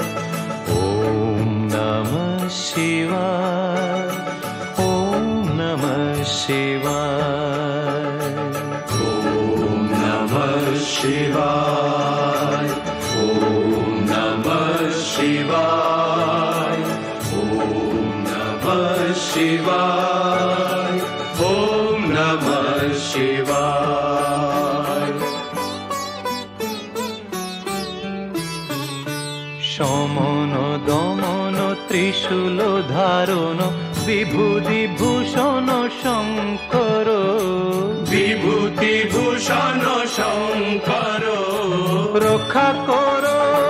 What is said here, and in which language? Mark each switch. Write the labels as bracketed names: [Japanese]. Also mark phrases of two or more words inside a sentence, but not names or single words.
[Sanskrit] ओम नमः शिवाय, ओम नमः शिवाय, ओम नमः शिवाय, ओम नमः शिवाय, ओम नमः शिवाय, ओम नमः शिवाय। [Bangla] সমন দমন ত্রিশূল ধারণ বিভূতি ভূষণ শঙ্কর, বিভূতি ভূষণ শঙ্কর, রক্ষা করো